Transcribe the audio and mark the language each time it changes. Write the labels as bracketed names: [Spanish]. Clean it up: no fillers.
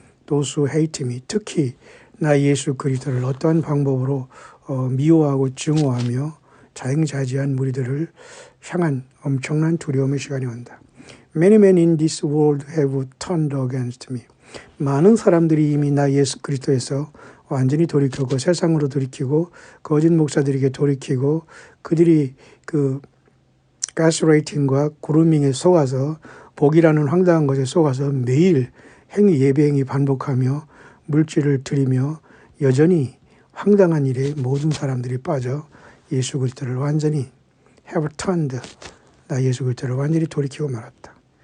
[English] Those who hate me, [Korean] 특히 나 예수 그리스도를 어떠한 방법으로 미워하고 증오하며 자행자지한 무리들을 향한 엄청난 두려움의 시간이 온다. [English] Many men in this world have turned against me. [Korean] 많은 사람들이 이미 나 예수 그리스도에서 완전히 돌이켰고 세상으로 돌이키고 거짓 목사들에게 돌이키고 그들이 그 가스라이팅과 그루밍에 속아서 복이라는 황당한 것에 속아서 매일 예배 행위 반복하며 물질을 드리며 여전히 황당한 일에 모든 사람들이 빠져 예수 그리스도를 완전히 [English] have turned, [Korean] 나 예수 그리스도를 완전히 돌이키고 말았다.